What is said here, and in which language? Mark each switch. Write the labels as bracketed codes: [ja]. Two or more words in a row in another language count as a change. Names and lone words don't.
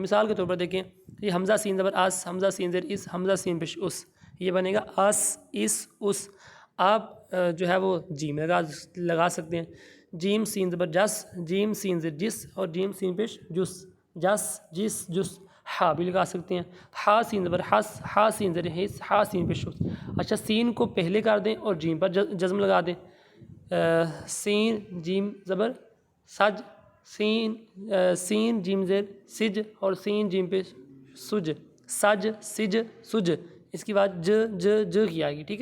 [ur] مثال کے طور پر دیکھیں یہ حمزہ سین زبر اس، حمزہ سین زیر اس، حمزہ سین پیش اس، یہ بنے گا اس، اس، اس۔ آپ جو ہے وہ جیم لگا سکتے ہیں، جیم سین زبر جس، جیم سین زیر جس، اور جیم سین پیش جس، جس، جس، جس۔ ہا بھی لگا سکتے ہیں، ہا سین زبر حس، ہا سین زیر حس، ہا سین پیش حس۔ اچھا سین کو پہلے کر دیں اور جیم پر جزم لگا دیں، سین جیم زبر سج، سین سین جیم زیر سج، اور سین جیم پہ سج، سج، سج، سج، اس کی بات ج ج ج کی آئے گی، ٹھیک ہے۔